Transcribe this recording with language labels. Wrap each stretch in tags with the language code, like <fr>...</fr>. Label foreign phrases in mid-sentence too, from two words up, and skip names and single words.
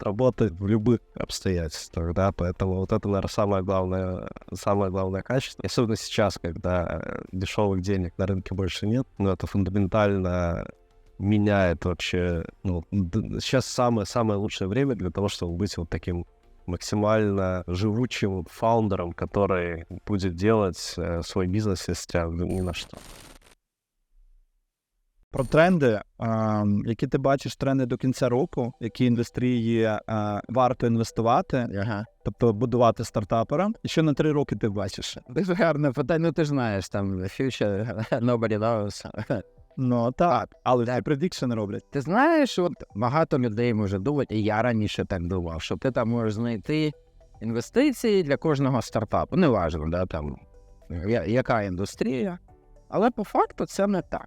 <ru>работать в любых обстоятельствах, да, поэтому вот это, наверное, самое главное качество, особенно сейчас, когда дешевых денег на рынке больше нет, но это фундаментально меняет вообще, сейчас самое лучшее время для того, чтобы быть вот таким максимально живучим фаундером, который будет делать свой бизнес, несмотря ни на що.</ru> <uk>Про тренди, які ти бачиш тренди до кінця року, які індустрії варто інвестувати, тобто будувати стартапера, і що на 3 роки ти бачиш? Дуже гарне питання, ти ж знаєш,</uk> <en>future, nobody knows.</en> <uk>Так, але предикшени роблять. Ти знаєш, от багато людей може думати, і я раніше так думав, що ти можеш знайти інвестиції для кожного стартапу. Неважно, яка індустрія, але по факту це не так.</uk>